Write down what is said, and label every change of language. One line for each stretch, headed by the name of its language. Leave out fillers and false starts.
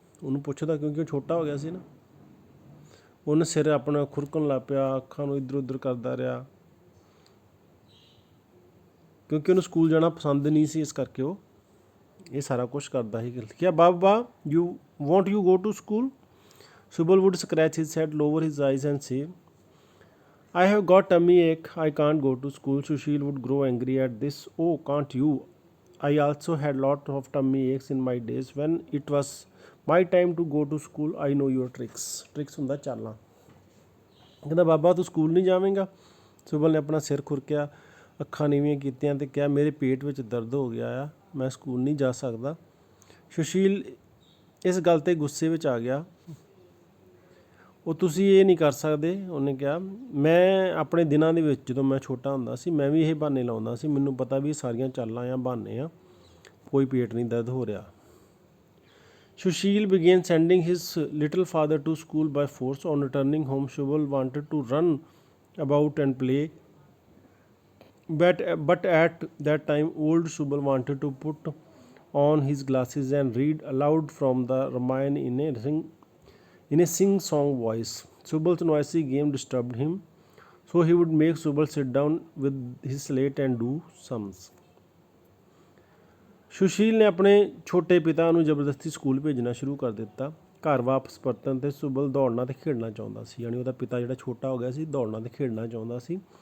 Punjabi: ਉਹਨੂੰ ਪੁੱਛਦਾ ਕਿਉਂਕਿ ਉਹ ਛੋਟਾ ਹੋ ਗਿਆ ਸੀ ਨਾ। ਉਹਨੇ ਸਿਰ ਆਪਣਾ ਖੁਰਕਣ ਲੱਗ ਪਿਆ, ਅੱਖਾਂ ਨੂੰ ਇੱਧਰ ਉੱਧਰ ਕਰਦਾ ਰਿਹਾ, ਕਿਉਂਕਿ ਉਹਨੂੰ ਸਕੂਲ ਜਾਣਾ ਪਸੰਦ ਨਹੀਂ ਸੀ, ਇਸ ਕਰਕੇ ਉਹ ਇਹ ਸਾਰਾ ਕੁਛ ਕਰਦਾ ਸੀ।
English: ਕਿਹਾ, Baba you want you go to school? Subal would scratch his head, lower his eyes and say, I have got tummy ache, I can't go to school. Sushil would grow angry at this. Oh, can't you? I also had lot of tummy aches in my days when it was my time to go to school. I know your tricks.
Punjabi: Tricks ਹੁੰਦਾ ਚਾਲਾਂ। ਕਹਿੰਦਾ ਬਾਬਾ ਤੂੰ school ਨਹੀਂ ਜਾਵੇਂਗਾ? ਸੁਬਲ ਨੇ ਆਪਣਾ ਸਿਰ ਖੁਰਕਿਆ, ਅੱਖਾਂ ਨੀਵੀਆਂ ਕੀਤੀਆਂ ਤੇ ਕਿਹਾ, ਮੇਰੇ ਪੇਟ ਵਿੱਚ ਦਰਦ ਹੋ ਗਿਆ ਆ, ਮੈਂ ਸਕੂਲ ਨਹੀਂ ਜਾ ਸਕਦਾ। ਸੁਸ਼ੀਲ ਇਸ ਗੱਲ 'ਤੇ ਗੁੱਸੇ ਵਿੱਚ ਆ ਗਿਆ। ਉਹ ਤੁਸੀਂ ਇਹ ਨਹੀਂ ਕਰ ਸਕਦੇ, ਉਹਨੇ ਕਿਹਾ। ਮੈਂ ਆਪਣੇ ਦਿਨਾਂ ਦੇ ਵਿੱਚ ਜਦੋਂ ਮੈਂ ਛੋਟਾ ਹੁੰਦਾ ਸੀ, ਮੈਂ ਵੀ ਇਹ ਬਹਾਨੇ ਲਾਉਂਦਾ ਸੀ, ਮੈਨੂੰ ਪਤਾ ਵੀ ਸਾਰੀਆਂ ਚਾਲਾਂ ਆ, ਬਹਾਨੇ ਆ, ਕੋਈ ਪੇਟ ਨਹੀਂ ਦਰਦ ਹੋ ਰਿਹਾ।
English: Sushil began sending his little father to school by force. On returning home, Subal wanted to run about and play. But at that time, old Subal wanted to put on his glasses and read aloud from the Ramayana in a sing-song voice. Subal's noisy game disturbed him, so he would make Subal sit down with his slate and do sums.
Punjabi: Sushil ਨੇ ਆਪਣੇ ਛੋਟੇ ਪਿਤਾ ਨੂੰ ਜ਼ਬਰਦਸਤੀ school ਭੇਜਣਾ ਸ਼ੁਰੂ ਕਰ ਦਿੱਤਾ। ਘਰ ਵਾਪਸ ਪਰਤਣ 'ਤੇ ਸੁਬਲ ਦੌੜਨਾ ਅਤੇ ਖੇਡਣਾ ਚਾਹੁੰਦਾ ਸੀ, ਯਾਨੀ ਉਹਦਾ ਪਿਤਾ ਜਿਹੜਾ ਛੋਟਾ ਹੋ ਗਿਆ ਸੀ, ਦੌੜਨਾ ਅਤੇ ਖੇਡਣਾ ਚਾਹੁੰਦਾ ਸੀ।